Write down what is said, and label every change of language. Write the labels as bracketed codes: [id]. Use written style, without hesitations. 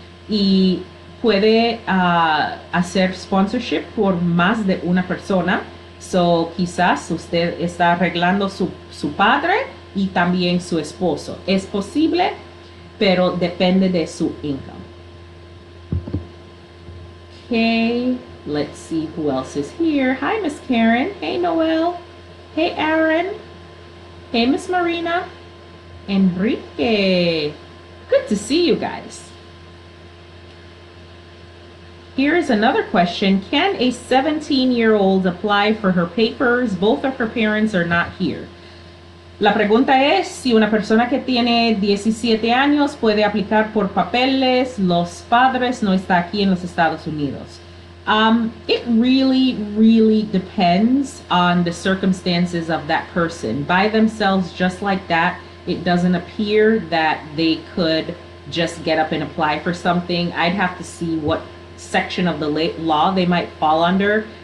[es] Y puede hacer sponsorship por más de una persona. So, quizás usted está arreglando su padre y también su esposo. Es posible, pero depende de su income. [en] Okay, let's see who else is here. Hi, Miss Karen. Hey, Noel. Hey, Aaron. Hey, Miss Marina. Enrique. Good to see you guys. Here's another question. Can a 17-year-old apply for her papers? Both of her parents are not here. [es] La pregunta es si una persona que tiene 17 años puede aplicar por papeles, los padres no están aquí en los Estados Unidos. [en] It really, really depends on the circumstances of that person. By themselves, just like that, it doesn't appear that they could just get up and apply for something. I'd have to see what section of the law they might fall under.